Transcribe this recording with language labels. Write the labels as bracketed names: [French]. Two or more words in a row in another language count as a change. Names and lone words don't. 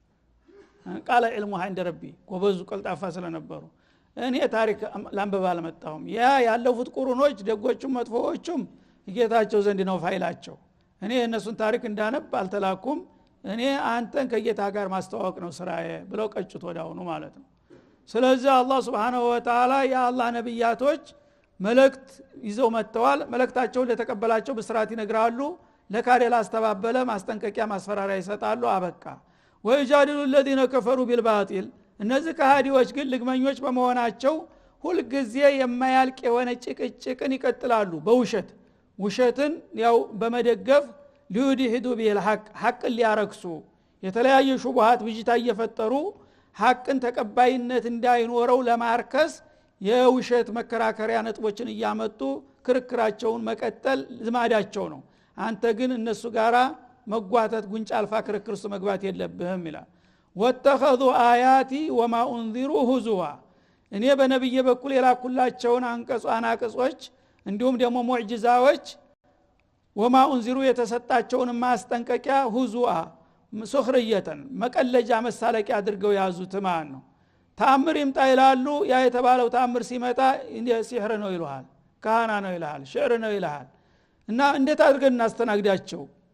[Arabic] قال علمها عند ربي [Amharic] ጎበዙ ቀልጣፋ ስለነበሩ እኔ ታሪክ ላንበባ አልመጣሁም ያ ያለፉት ቁሩኖች ደጎቹም መጥፎዎቹም ጌታቸው ዘንድ ነው ፋይላቸው እኔ እነሱን ታሪክ እንዳነብ አልተላኩም እኔ አንተን ከጌታ ጋር ማስተዋወቅ ነው ስራዬ ብለው ቀጭት ወዳውኑ ማለት ነው ስለዚህ አላህ [Arabic] سبحانه وتعالى [Amharic] የአላህ ነብያቶች መልእክት ይዘው መጥተዋል መልእክታቸውን ለተቀበላቸው በስርዓት ይነግራሉ ለካደ ላስተባበለ ማስጠንቀቂያ ማስፈራሪያ ይሰጣሉ አበቃ [Arabic] ويجادل الذين كفروا بالباطل [Amharic] እነዚህ ከሃዲዎች ግን ልግመኞች በመሆናቸው ሁሉ ጊዜ የማያልቅ የሆነ ጭቅጭቅን ይቀጥላሉ በውሸት ውሸትን ያው በመደገፍ [Arabic] ليدحضوا بالحق [Amharic] ሐቅን ሊያረክሱ የተለያየ ሹብሃት ብጅታ እየፈጠሩ ሐቅን ተቀባይነት እንዳይኖረው ለማርከስ የውሸት መከራከሪያ ነጥቦችን እያመጡ ክርክራቸውን መቀጠል ዝማዳቸው ነው አንተ ግን እነሱ ጋራ መጓተት ጉንጫ አልፋ ክርክር ውስጥ መግባት የለብህም ይላል [Arabic] واتخذوا آياتي وما أنذروا هزوا [Amharic] እኔ በነብይ በኩል የላኩላቸውን አናቀጾች እንዲሁም ደግሞ ሙዕጂዛዎች [Arabic] وما انذروا [Amharic] የተሰጣቸውን ማስጠንቀቂያ [Arabic] هزوا سخرية [Amharic] መቀለጃ መሳለቂያ አድርገው ያዙት ማለት ነው ተአምር ይምጣ ይላሉ ያ የተባለው ተአምር ሲመጣ ሲህር ነው ይሉሃል ካህና ነው ይልሃል ሽዕር ነው ይልሃል እና እንዴት አድርገን እናስተናግዳቸው